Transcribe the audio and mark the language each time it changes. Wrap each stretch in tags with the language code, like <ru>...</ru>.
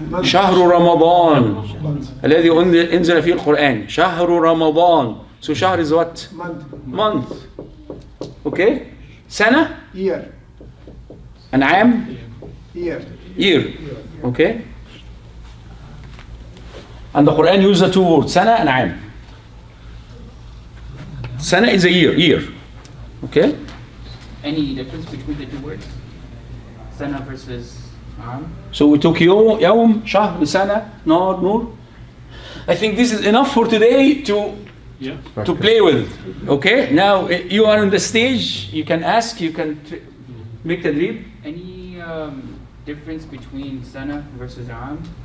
<ar>شهر رمضان الذي أنزل فيه القرآن. شهر رمضان.</ar> <en>So شهر is what? Month. Okay? سنة Year. and عام Year. year. Okay? And the Quran uses the two words سنة and عام. سنة is a year. Okay? Any difference between the two words? Sana versus Am? So we took</en> <ar>يوم شهر سنة نار نور.</ar> <en>I think this is enough for today to play with. Okay? Now you are on the stage. You can ask. You can make the dream. Any difference between Sana versus Am?</en>